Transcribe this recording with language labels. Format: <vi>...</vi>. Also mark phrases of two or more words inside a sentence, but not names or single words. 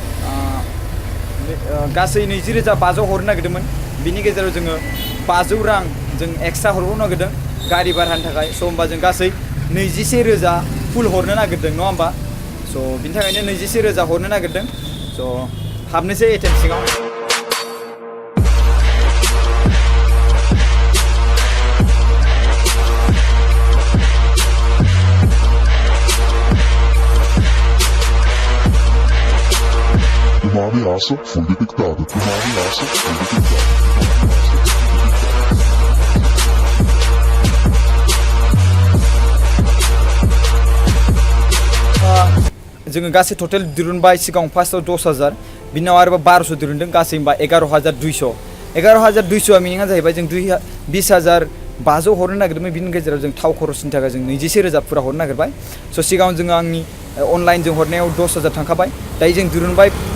<brx>गासै 20,500 हरनो नागिरदोंमोन बिनि गेजेराव जोङो 500 रां जों एक्सट्रा हरबावनो नागिरदों गारि भारानि थाखाय स' होमबा जों गासै 21,000 फुल हरनो नागिरदों नङा होमबा स' बिनि थाखायनो 21,000 हरनो नागिरदों स' हाबनोसै एटिएम सिङाव</brx> <pt>Uma ameaça foi detectada. Uma ameaça foi detectada.</pt> <brx>जोङो गासै टटेल दिरुनबाय सिगां फार्स्टआव 10,000 बिनि उनाव आरोबाव 1200 दिरुनदों गासै होमबा 11,200 11,200 मिनिङा जाहैबाय जों 20,500 हरनो नागिरदोंमोन बिनि गेजेराव जों थाव खरसनि थाखाय जों 21,000 फुरा हरनो नागिरबाय स' सिगाङाव जोङो आंनि अनलाइनजों हरनायाव 10,000 थांखाबाय दायो जों दिरुनबाय</brx>